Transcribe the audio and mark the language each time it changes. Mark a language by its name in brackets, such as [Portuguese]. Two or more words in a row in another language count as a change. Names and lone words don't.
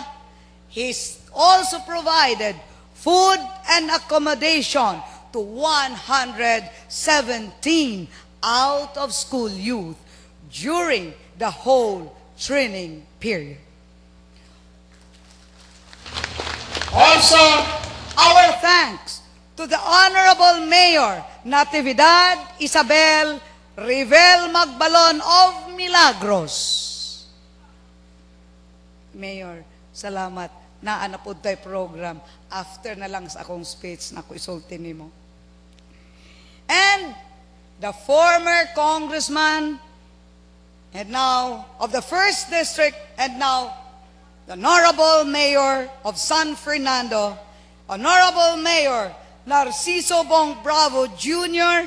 [English] He's also provided food and accommodation to 117 out-of-school youth during the whole training period. Also, our thanks to the Honorable Mayor Natividad Isabel Rivel Magbalon of Milagros. [Cebuano] Mayor, salamat. Naanapod tayo program. After na lang sa akong speech na ko isulti nimo. [English] And the former congressman and now of the 1st District and now the Honorable Mayor of San Fernando, Honorable Mayor Narciso Bong Bravo Jr.